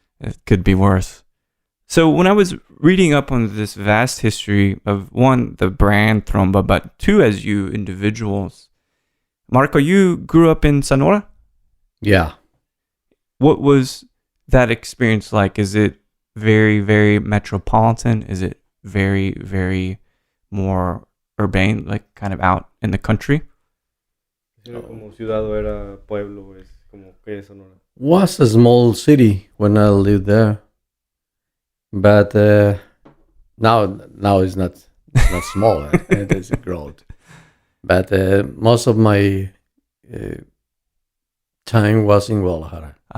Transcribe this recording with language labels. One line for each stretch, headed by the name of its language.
English: It could be worse. So when I was reading up on this vast history of, one, the brand Tromba, but two, as you individuals, Marco, you grew up in Sonora? Yeah. What was that experience like? Is it very, very metropolitan? Is it very, very more urbane, like kind of out in the country?
Spanish: Como ciudad o era pueblo, es como que Sonora.
English: Was a small city when I lived there, but now it's not small. It is growth. But most of my time was in Guadalajara.